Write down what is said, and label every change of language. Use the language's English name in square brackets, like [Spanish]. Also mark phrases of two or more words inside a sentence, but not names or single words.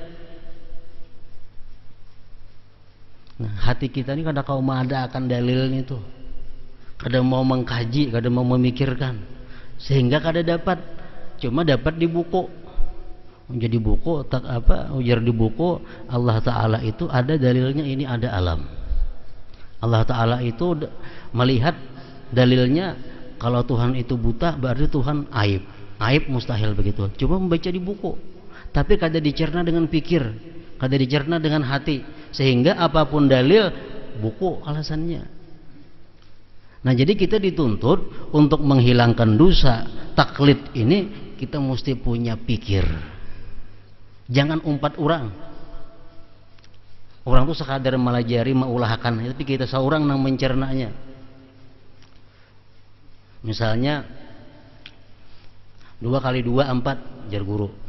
[Banjar] Nah, hati kita ini kada kau ada akan dalilnya itu, kada mau mengkaji, kada mau memikirkan, sehingga kada dapat. [Indonesian] Cuma dapat di buku. Jadi buku tak apa, ujar di buku Allah Ta'ala itu ada dalilnya, ini ada alam. Allah Ta'ala itu melihat dalilnya, kalau Tuhan itu buta berarti Tuhan aib. Aib mustahil begitu. Cuma membaca di buku, tapi kada dicerna dengan pikir, kada dicerna dengan hati, sehingga apapun dalil buku alasannya. Nah jadi kita dituntut untuk menghilangkan dosa taklid ini, kita mesti punya pikir. Jangan umpat orang. [Banjar] Orang tuh sekadar melajari, mengulahkan, tapi kita seorang yang mencernanya. Misalnya 2 kali 2 4 jar guru.